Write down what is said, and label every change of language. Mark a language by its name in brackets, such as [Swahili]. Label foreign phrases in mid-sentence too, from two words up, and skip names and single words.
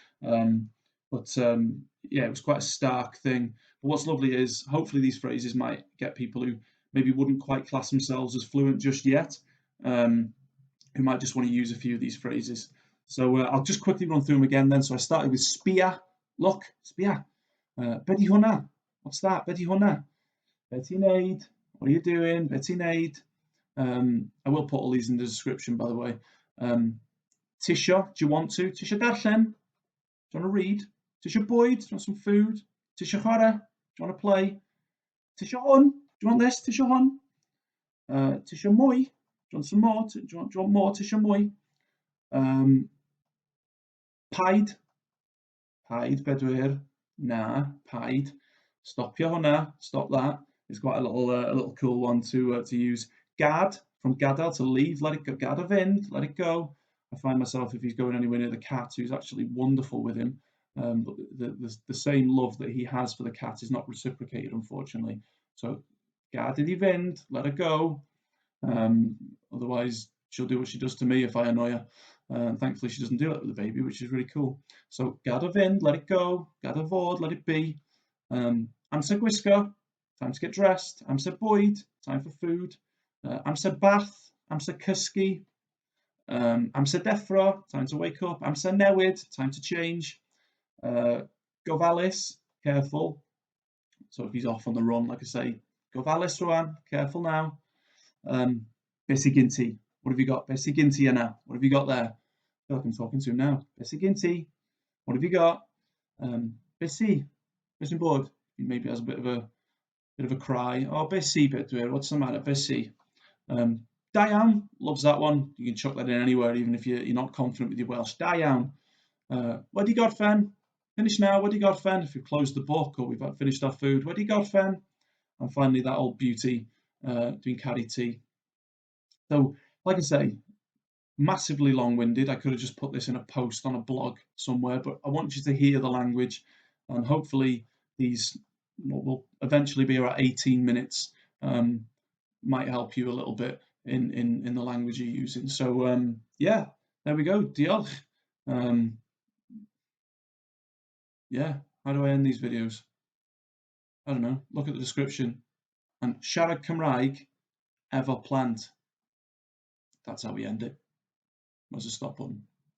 [English] Yeah, it was quite a stark thing. But what's lovely is hopefully these phrases might get people who maybe wouldn't quite class themselves as fluent just yet, who might just want to use a few of these phrases. So I'll just quickly run through them again then. So I started with Sbïa, look, [Welsh] Sbïa. Be 'di hwnna? [English] What's that? [Welsh] Be 'di hwnna? Be ti'n neud? [English] What are you doing? [Welsh] Be ti'n neud? [English] I will put all these in the description, by the way. Tisio, do you want to? [Welsh] Tisio darllen? [English] Do you want to read? [Welsh] Tisio bwyd? [English] Do you want some food? [Welsh] Tisio chware? [English] Do you want to play? [Welsh] Tisio hwn? [English] Do you want this? [Welsh] Tisio hwn? Tisio mwy? [English] Do you want some more? Do you want more? [Welsh] Tisio mwy? Paid. Paid, bedwyr. Na, paid. Stopio hwnna. [English] Stop that. It's quite a little cool one to use. Gad, from gadael, to leave. Let it go. [Welsh] Gad a fynd. [English] Let it go. I find myself, if he's going anywhere near the cat, who's actually wonderful with him, but the same love that he has for the cat is not reciprocated, unfortunately. So, [Welsh] gad iddi fynd. [English] Let her go. Otherwise, she'll do what she does to me if I annoy her. Thankfully, she doesn't do that with the baby, which is really cool. So, [Welsh] gad o fynd, [English] let it go. [Welsh] Gad o fod, [English] let it be. [Welsh] Amser gwisgo, [English] time to get dressed. [Welsh] Amser bwyd, [English] time for food. [Welsh] Amser bath, amser cysgu. Amser deffro, [English] time to wake up. [Welsh] Amser newid, [English] time to change. Gofalus, careful. So if he's off on the run, like I say, [Welsh] gofalus rŵan, [English] careful now. [Welsh] Be sy gen ti? [English] What have you got? [Welsh] Be sy gen ti yna? [English] What have you got there? I feel like I'm talking to him now. Be sy gen ti? What have you got? Be sy? [Welsh] Be sy'n bod? [English] He maybe has a bit of a cry. [Welsh] Oh, be sy, bedwyr? [English] What's the matter? [Welsh] Be sy? Da iawn, [English] loves that one. You can chuck that in anywhere, even if you're not confident with your Welsh. [Welsh] Da iawn. Wedi gorffen? [English] Finish now, [Welsh] wedi gorffen? [English] If we've closed the book or we've finished our food, [Welsh] wedi gorffen? [English] And finally, that old beauty, doing carry tea. So, like I say, massively long-winded. I could have just put this in a post on a blog somewhere, but I want you to hear the language, and hopefully these will eventually be about 18 minutes. Might help you a little bit in the language you're using. So yeah, there we go. Diolch. Yeah, how do I end these videos? I don't know. Look at the description. [Welsh] And siarad Cymraeg efo plant. [English] That's how we end it. There's a stop button.